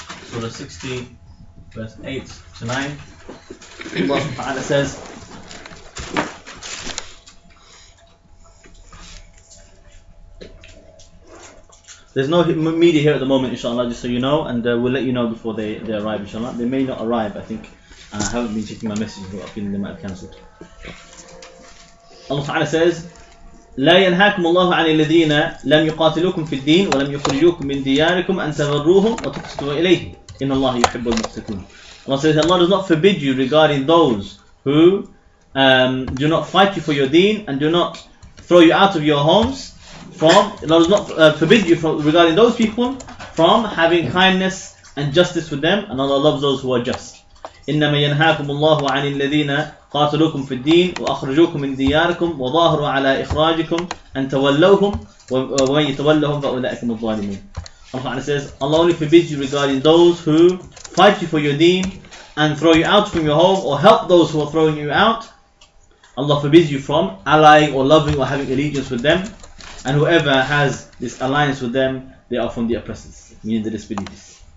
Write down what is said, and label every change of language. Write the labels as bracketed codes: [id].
[en] Surah 60, verse 8 to 9. Allah subhanahu wa ta'ala says, there's no media here at the moment, inshallah, just so you know, and we'll let you know before they arrive, inshallah. They may not arrive, I think. I haven't been checking my messages, but I feel they might have cancelled. Allah Ta'ala says, [ar] لا ينهاكم الله عن الذين لم يقاتلوكم في الدين ولم يخرجوكم من دياركم أن تبروهم وتقسطوا إليه إن الله يحب المقسطين. [en] Allah says, Allah does not forbid you regarding those who do not fight you for your deen and do not throw you out of your homes. Allah does not forbid you regarding those people from having kindness and justice with them, and Allah loves those who are just. [ar] إنما ينهاكم الله عن الذين قاتلوكم في الدين وأخرجوكم من دياركم وظاهروا على إخراجكم أن تولوهم ومن يتولهم فأولئك هم الظالمون. [en] Allah says, Allah only forbids you regarding those who fight you for your deen and throw you out from your home, or help those who are throwing you out. Allah forbids you from allying or loving or having allegiance with them, and whoever has this alliance with them, they are from the oppressors, meaning the disbelievers.